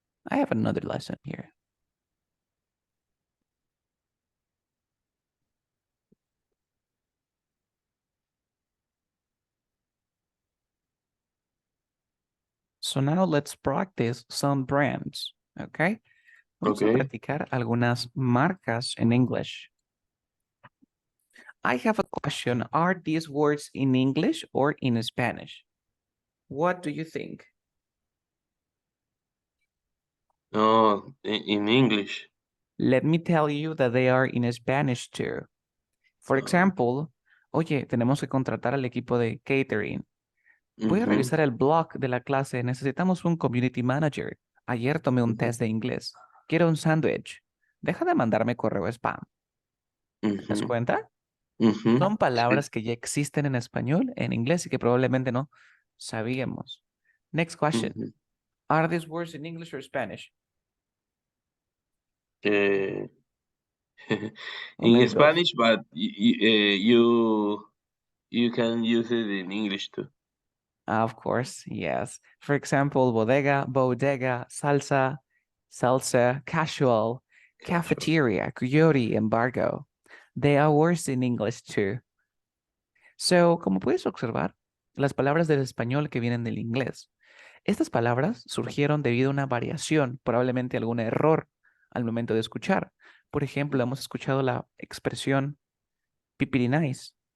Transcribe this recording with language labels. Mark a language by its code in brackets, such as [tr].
[en] I have another lesson here. So now let's practice some brands. [es] Okay. Vamos a [en] Okay. [es] practicar algunas marcas en English. [en] I have a question. Are these words in English or in Spanish? What do you think? Oh, in English. Let me tell you that they are in Spanish too. [es] For example, oye, tenemos que contratar al equipo de catering. Voy a revisar el blog de la clase. Necesitamos un community manager. Ayer tomé un test de inglés. Quiero un sándwich. Deja de mandarme correo spam. ¿Te das cuenta? Son palabras que ya existen en español, en inglés y que probablemente no sabíamos. [en] Next question. Are these words in English or Spanish? In Or maybe both. Spanish, but you can use it in English too. Of course, yes. For example, bodega, salsa, salsa, casual, cafeteria, coyote, embargo. They are words in English too. [es] So, como puedes observar, las palabras del español que vienen del inglés. Estas palabras surgieron debido a una variación, probablemente algún error al momento de escuchar. Por ejemplo, hemos escuchado la expresión pipiri nice.